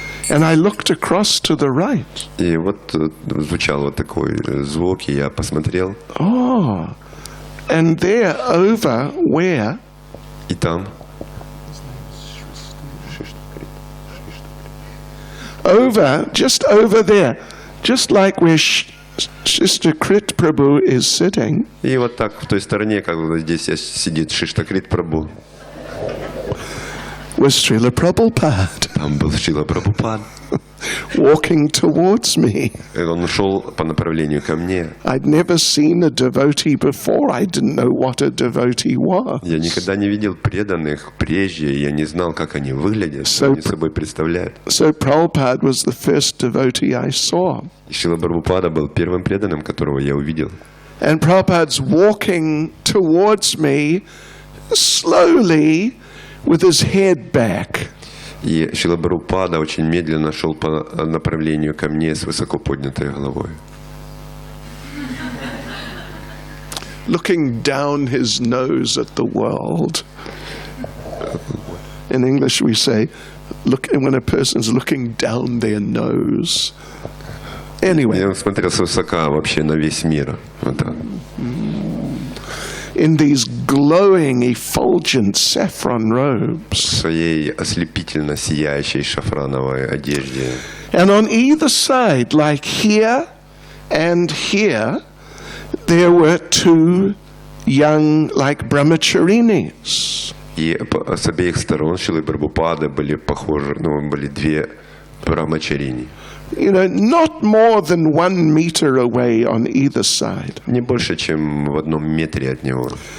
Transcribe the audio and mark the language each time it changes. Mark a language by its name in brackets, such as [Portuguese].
[English] And I looked across to the right. [Russian] И вот звучал вот такой звук, и я посмотрел. [English] Oh, and there over where? [Russian] И там. [English] Just over there, just like where Sister Krit Prabhu is sitting. [Russian] И вот так в той стороне, как вот здесь сидит Шиштакрит Прабху. [English] Was Srila Prabhupada. [Russian] Там был Шрила Прабхупад. [English] walking towards me. [Russian] И он шел по направлению ко мне. [English] I'd never seen a devotee before. I didn't know what a devotee was. [Russian] Я никогда не видел преданных прежде, я не знал, как они выглядят, что они собой представляют. [English] So Prabhupada was the first devotee I saw. [Russian] И Шрила Прабхупада был первым преданным, которого я увидел. [English] And Prabhupada's walking towards me slowly with his head back. [Russian] И Шрила Прабхупада очень медленно шел по направлению ко мне с высоко поднятой головой. [English] Looking down his nose at the world. In English we say, look, when a person's looking down their nose. Anyway. [Russian] Я смотрел свысока вообще на весь мир. Вот так. [English] In these glowing, effulgent saffron robes. [Russian] В своей ослепительно сияющей шафрановой одежде. [English] And on either side, like here and here, there were two young, like brahmacharinis. [Russian] И с обеих сторон Шрилы Прабхупады были похожи, были две брахмачарини. [English] You know, not more than 1 meter away on either side. [Russian] Не больше, чем в 1 метре от него.